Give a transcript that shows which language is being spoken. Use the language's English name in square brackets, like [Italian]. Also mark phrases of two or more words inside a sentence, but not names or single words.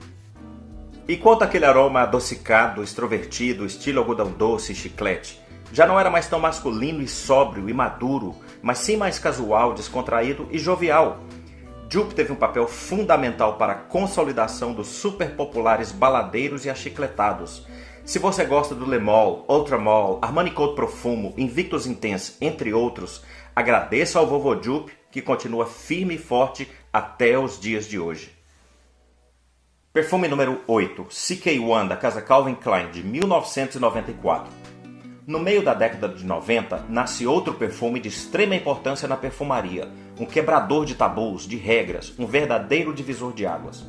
[Portuguese] E quanto àquele aroma adocicado, extrovertido, estilo algodão doce e chiclete, já não era mais tão masculino e sóbrio e maduro, mas sim mais casual, descontraído e jovial. Dupe teve um papel fundamental para a consolidação dos super populares baladeiros e achicletados. Se você gosta do Le Male, Ultra Male, Armani Code Profumo, Invictus Intense, entre outros, agradeça ao vovô Dupe, que continua firme e forte até os dias de hoje. Perfume número 8, CK1, da casa Calvin Klein, de 1994. No meio da década de 90, nasce outro perfume de extrema importância na perfumaria, um quebrador de tabus, de regras, um verdadeiro divisor de águas.